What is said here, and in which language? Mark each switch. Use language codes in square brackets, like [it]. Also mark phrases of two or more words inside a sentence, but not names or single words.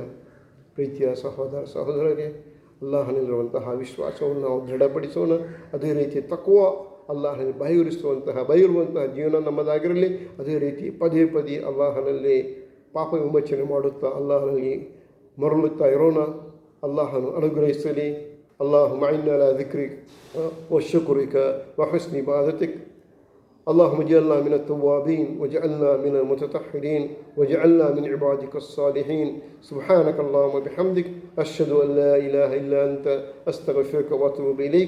[kn] ಪ್ರೀತಿಯ ಸಹೋದರ ಸಹೋದರರಿಗೆ, ಅಲ್ಲಾಹನಲ್ಲಿರುವಂತಹ ವಿಶ್ವಾಸವನ್ನು ನಾವು ದೃಢಪಡಿಸೋಣ. ಅದೇ ರೀತಿ ತಕ್ವ, ಅಲ್ಲಾಹನಲ್ಲಿ ಭಯವಿರುವಂತಹ ಜೀವನ ನಮ್ಮದಾಗಿರಲಿ. ಅದೇ ರೀತಿ ಪದೇ ಪದೇ ಅಲ್ಲಾಹನಲ್ಲಿ ಪಾಪ ವಿಮೋಚನೆ ಮಾಡುತ್ತಾ ಅಲ್ಲಾಹನಲ್ಲಿ ಮರಳುತ್ತಾ ಇರೋಣ. ಅಲ್ಲಾಹನು ಅನುಗ್ರಹಿಸಲಿ. [ar] اللهم أعنا على ذكرك وشكرك وحسن عبادتك. اللهم اجعلنا من التوابين واجعلنا من المتطهرين واجعلنا من عبادك الصالحين. سبحانك اللهم وبحمدك أشهد أن لا إله إلا أنت أستغفرك وأتوب إليك.